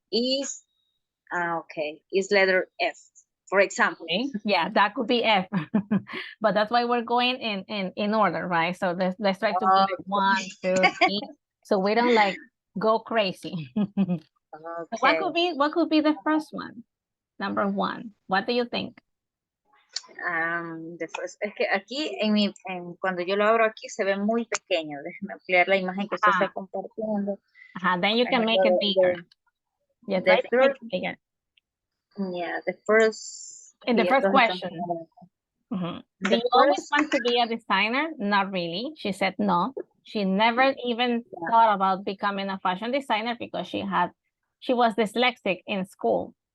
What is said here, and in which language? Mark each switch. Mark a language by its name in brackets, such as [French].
[English] Is, okay, is letter F, for example. Okay. Yeah, that could be F. But that's why we're going in order, right? So let's try to do it 1, 2, 3. So we don't like go crazy. So what could be the first one? Number 1. What do you think? The first, [Spanish] es que aquí, cuando yo lo abro aquí, se ve muy pequeño. Déjeme ampliar la imagen que usted está compartiendo. [English] Then you can make it bigger. Yeah, try to make it bigger. Yeah, the first. In the first question. The Do you always want to be a designer? Not really. She said no. She never even thought about becoming a fashion designer because she was dyslexic in school.